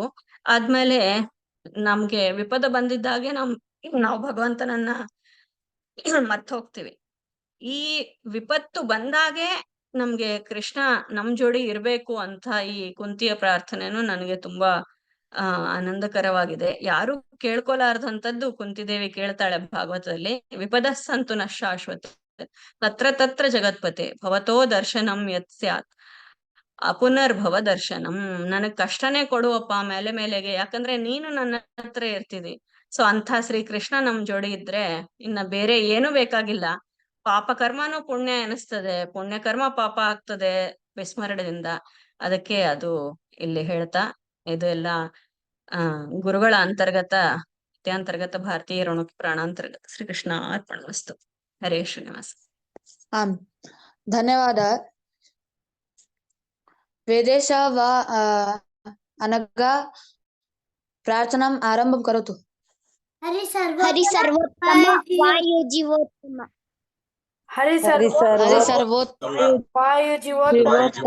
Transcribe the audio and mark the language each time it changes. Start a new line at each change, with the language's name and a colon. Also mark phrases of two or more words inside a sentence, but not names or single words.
Kannada: ಆದ್ಮೇಲೆ ನಮ್ಗೆ ವಿಪದ ಬಂದಿದ್ದಾಗೆ ನಾವು ಭಗವಂತನನ್ನ ಮರ್ತ್ ಹೋಗ್ತೀವಿ. ಈ ವಿಪತ್ತು ಬಂದಾಗೆ ನಮ್ಗೆ ಕೃಷ್ಣ ನಮ್ ಜೋಡಿ ಇರ್ಬೇಕು ಅಂತ ಈ ಕುಂತಿಯ ಪ್ರಾರ್ಥನೆನು ನನಗೆ ತುಂಬಾ ಆನಂದಕರವಾಗಿದೆ. ಯಾರು ಕೇಳ್ಕೊಲಾರ್ದಂಥದ್ದು ಕುಂತಿದೇವಿ ಕೇಳ್ತಾಳೆ ಭಾಗವತದಲ್ಲಿ.
Sanskrit: विपद संतु न शाश्वत तत्र जगत्पते भवतो दर्शनं यत् स्यात् अपुनर्भव दर्शनं.
Kannada: ನನಗ್ ಕಷ್ಟನೇ ಕೊಡುವಪ್ಪ ಮೇಲೆಗೆ, ಯಾಕಂದ್ರೆ ನೀನು ನನ್ನ ಹತ್ರ ಇರ್ತಿದಿ. ಸೊ ಅಂಥ ಶ್ರೀಕೃಷ್ಣ ನಮ್ ಜೋಡಿ ಇದ್ರೆ ಇನ್ನ ಬೇರೆ ಏನು ಬೇಕಾಗಿಲ್ಲ. ಪಾಪ ಕರ್ಮನೂ ಪುಣ್ಯ ಎನಿಸ್ತದೆ, ಪುಣ್ಯ ಕರ್ಮ ಪಾಪ ಆಗ್ತದೆ ವಿಸ್ಮರಣದಿಂದ. ಅದಕ್ಕೆ ಅದು ಇಲ್ಲಿ ಹೇಳ್ತಾ ಇದು ಎಲ್ಲ ಗುರುಗಳ ಅಂತರ್ಗತ ನಿತ್ಯಾಂತರ್ಗತ ಭಾರತೀಯ ಋಣುಕಿ ಪ್ರಾಣಾಂತರ್ಗತ
Sanskrit: श्रीकृष्ण अर्पणमस्तु.
Kannada: ಹರೇ ಶ್ರೀನಿವಾಸ.
Sanskrit: आम् धन्यवादः। वेदेश वा अनगा प्रार्थनाम् आरम्भं करोतु। हरि सर्वोत्तम वायु जीवोत्तम हरि सर्वोत्तम वायु जीवोत्तम